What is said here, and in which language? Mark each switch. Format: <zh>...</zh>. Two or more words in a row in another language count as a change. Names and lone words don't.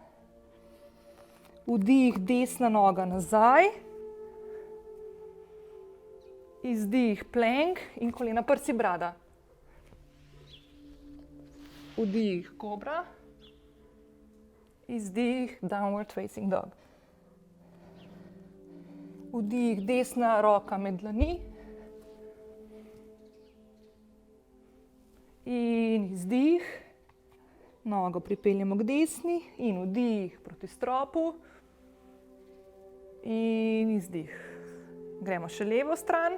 <sl>Vdih, desna noga nazaj, izdih, plank in kolena, prsi, brada. Vdih, kobra. Izdih,</sl> <en>downward facing dog.</en> <sl>Vdih, desna roka med dlani. In izdih, nogo pripeljemo k desni in vdih proti stropu. In izdih. Gremo še levo stran.</sl>